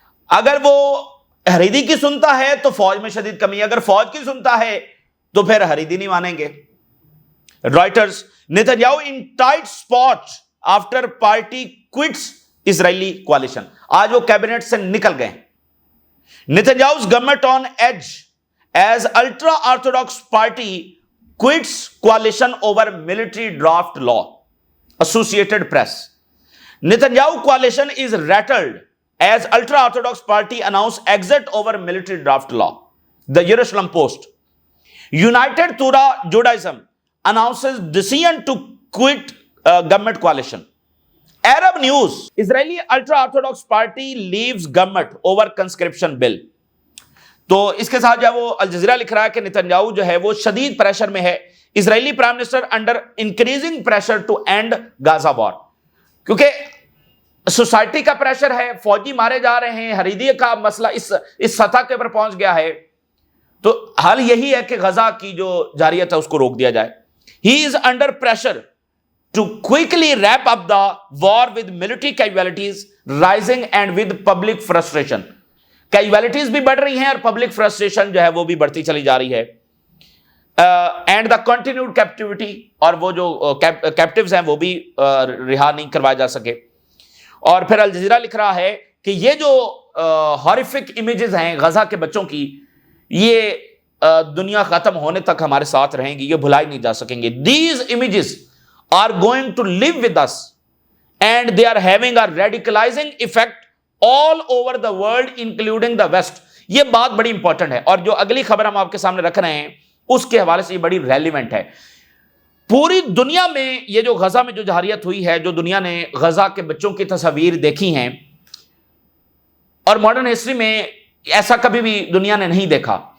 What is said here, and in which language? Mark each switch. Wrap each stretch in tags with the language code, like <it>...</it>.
<ur>اگر وہ حریدی کی سنتا ہے تو فوج میں شدید کمی ہے، اگر فوج کی سنتا ہے تو پھر حریدی نہیں مانیں گے.</ur> <en>Reuters: Netanyahu in tight spot after party quits Israeli coalition.</en> <ur>آج وہ کیبنٹ سے نکل گئے.</ur> <en>Netanyahu's government on edge as ultra orthodox party quits coalition over military draft law. Associated Press: Netanyahu coalition is rattled as ultra orthodox party announce exit over military draft law. The Jerusalem Post: United Torah Judaism announces decision to quit government coalition. Arab News: Israeli ultra-orthodox party leaves government over conscription bill.</en> <ur>تو اس کے ساتھ جو ہے وہ Al Jazeera لکھ رہا ہے کہ نتنیاہو جو ہے وہ شدید پریشر میں ہے.</ur> <en>Israeli prime minister under increasing pressure to end Gaza war.</en> <ur>کیونکہ سوسائٹی کا پریشر ہے، فوجی مارے جا رہے ہیں، حریدی کا مسئلہ اس سطح کے اوپر پہنچ گیا ہے. تو حل یہی ہے کہ غزہ کی جو جاریت ہے اس کو روک دیا جائے.</ur> <en>He is under pressure to quickly wrap up the war with military casualties rising and with public frustration.</en> <ur>Casualties بھی بڑھ رہی ہیں اور</ur> <en>public frustration</en> <ur>جو ہے وہ بھی بڑھتی چلی جا رہی ہے.</ur> <en>And the continued captivity،</en> <ur>اور وہ جو captives ہیں وہ بھی رہا نہیں کروایا جا سکے. اور پھر الجزیرہ لکھ رہا ہے کہ یہ جو</ur> <en>horrific images</en> <ur>ہیں غزہ کے بچوں کی، یہ دنیا ختم ہونے تک ہمارے ساتھ رہیں گی، یہ بھلائی نہیں جا سکیں گے.</ur> <en>These images are going to live with us and they are having a radicalizing effect all over the world including the West.</en> <ur>یہ بات بڑی امپورٹنٹ ہے، اور جو اگلی خبر ہم آپ کے سامنے رکھ رہے ہیں اس کے حوالے سے یہ بڑی ریلیونٹ ہے. پوری دنیا میں یہ جو غزہ میں جو جہریت ہوئی ہے، جو دنیا نے غزہ کے بچوں کی تصاویر دیکھی ہیں، اور ماڈرن ہسٹری میں ایسا کبھی بھی دنیا نے نہیں دیکھا.</ur>